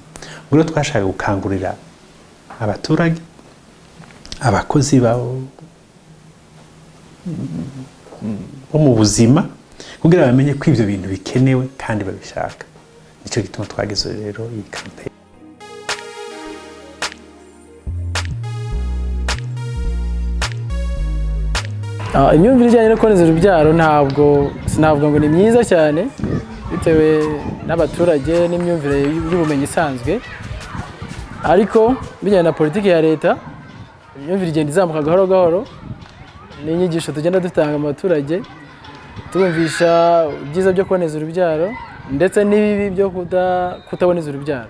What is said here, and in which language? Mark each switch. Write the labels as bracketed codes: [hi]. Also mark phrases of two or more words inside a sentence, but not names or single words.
[rn] Ubwo twashaka gukangurira abaturage, abakozi bo mu buzima kugira bamenye ko ivyo bintu bikenewe kandi babishaka. Nico gituma twageze rero iyi campaign. Imyumvire ijyanye no kuboneza urubyaro ntabwo sinavuga ngo ni myiza cyane bitewe n'abaturage n'imyumvire y'ubumenyi isanzwe, ariko bijyanye na politiki ya leta imyumvire igenda izamuka gahoro gahoro n'inyigisho tugenda dutanga mu baturage tubumvisha ibyiza byo kuboneza urubyaro ndetse n'ibibi byo kutaboneza urubyaro.